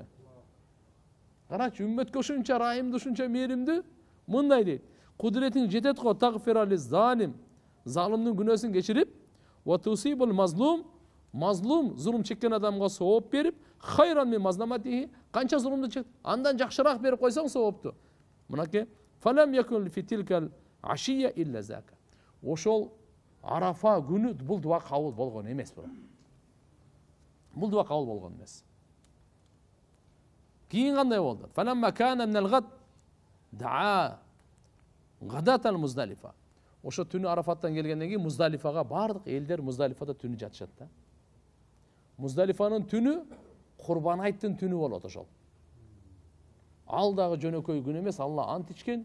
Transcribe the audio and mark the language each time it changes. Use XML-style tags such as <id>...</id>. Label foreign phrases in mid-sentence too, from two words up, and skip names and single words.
<ky>Карачы, үммөткө ушунча райымдуу, ушунча мээримдүү, мындай дейт: "Кудуретиң жетет го</ky> <ar>تغفر للظالم",</ar> <ky>залымдын күнөөсүн кечирип,</ky> <ar>"وتثيب المظلوم",</ar> <ky>мазлум, зулум чеккен адамга сооп берип,</ky> <ar>"خيرا من مظلمته",</ar> <ky>канча зулумду чек, андан жакшыраак берип койсоң соопту. Мынакей:</ky> <ar>"فلم يكن في تلك العشية إلا ذاك".</ar> <ky>Ошол Арафа күнү бул дуа кабыл болгон эмес бирок. Бул дуа кабыл болгон эмес. Кийин кандай болду?</ky> <ar>فلما كان من الغد دعا غداة المزدلفة.</ar> <ky>Ошо түнү Арафаттан келгенден кийин Муздалифага бардык элдер Муздалифада түнү жатышат да. Муздалифанын түнү Курбан айттын түнү болот ошол. Ал дагы жөнөкөй күн эмес, Алла ант ичкен.</ky>